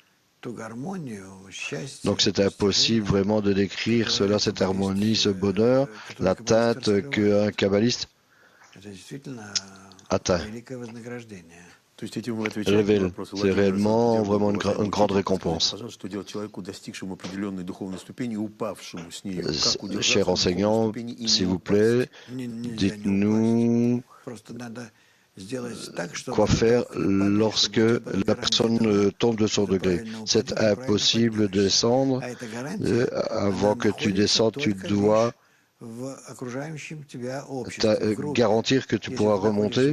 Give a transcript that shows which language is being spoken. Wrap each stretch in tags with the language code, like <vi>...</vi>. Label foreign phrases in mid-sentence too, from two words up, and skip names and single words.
<fr>Donc c'est impossible vraiment de décrire cela, cette harmonie, ce bonheur, l'atteinte qu'un kabbaliste atteint.</fr> <ru>То есть этим вы отвечаете на</ru> <fr>Révèle.</fr> <ru>вопрос</ru> <fr>C'est</fr> <ru>Владимира</ru> <fr>réellement</fr> <ru>Золотого,</ru> <fr>vraiment</fr> <ru>уважаемого</ru> <fr>une grande</fr> <ru>учителя.</ru> <fr>récompense.</fr> <ru>Скажите, пожалуйста, что делать человеку, достигшему определенной духовной ступени и упавшему с нее? Как удержаться</ru> <fr>Cher</fr> <ru>на духовной</ru> <fr>enseignant,</fr> <ru>ступени и</ru> <fr>s'il</fr> <ru>не</ru> <fr>vous</fr> <ru>упасть?</ru> <fr>plaît, dites-nous quoi faire lorsque la personne tombe de son degré. C'est impossible de descendre. Avant que tu descendes, tu dois garantir que tu pourras remonter.</fr>